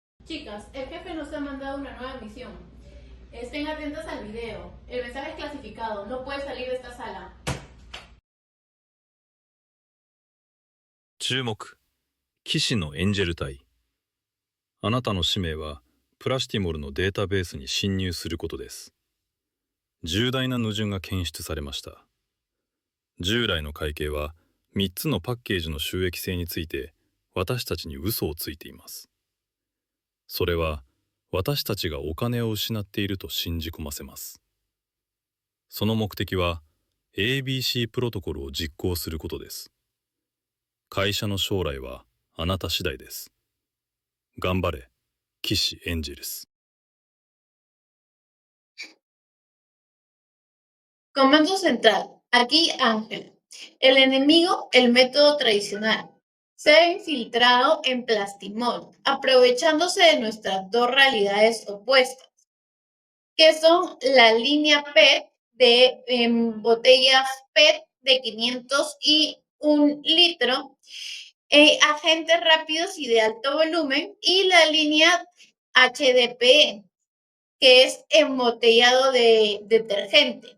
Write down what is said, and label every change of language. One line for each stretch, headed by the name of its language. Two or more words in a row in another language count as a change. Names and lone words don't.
Spanish: Chicas, el jefe nos ha mandado una nueva misión. Estén atentas al video. El mensaje es clasificado. No puede salir de esta sala.
Japanese: 注目、騎士のエンジェル隊。あなたの使命は、プラシティモルのデータベースに侵入することです。重大な矛盾が検出されました。従来の会計は、3つのパッケージの収益性について、私たちに嘘をついています。それは、私たちがお金を失っていると信じ込ませます。その目的は、ABC プロトコルを実行することです。会社の将来はあなた次第です。頑張れ、騎士エンジェルス。
Spanish: Comando central. Aquí Ángel. El enemigo, el método tradicional. Se ha infiltrado en Plastimol, aprovechándose de nuestras dos realidades opuestas, que son la línea PET de botellas PET de 500 y 1 litro, agentes rápidos y de alto volumen, y la línea HDPE, que es embotellado de detergente.